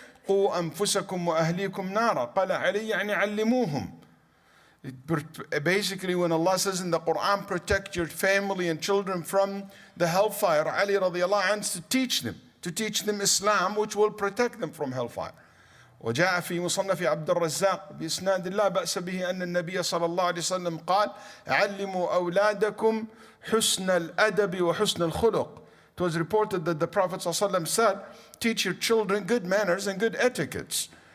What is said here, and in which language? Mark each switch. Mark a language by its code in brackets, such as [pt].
[ar] قُوا أَنفُسَكُمْ وَأَهْلِيكُمْ نَارًا قَالَ عَلَيَّ يعني عَلِّمُوهُم. [en] Basically, when Allah says in the Quran, protect your family and children from the hellfire, Ali radiallahu anhu to teach them Islam, which will protect them from hellfire. [ar] وجاء في مصنف عبد الرزاق بإسناد لا بأس به أن النبي صلى الله عليه وسلم قال علموا أولادكم حسن الأدب وحسن الخلق. [en] It was reported that the Prophet ﷺ said, teach your children good manners and good etiquettes.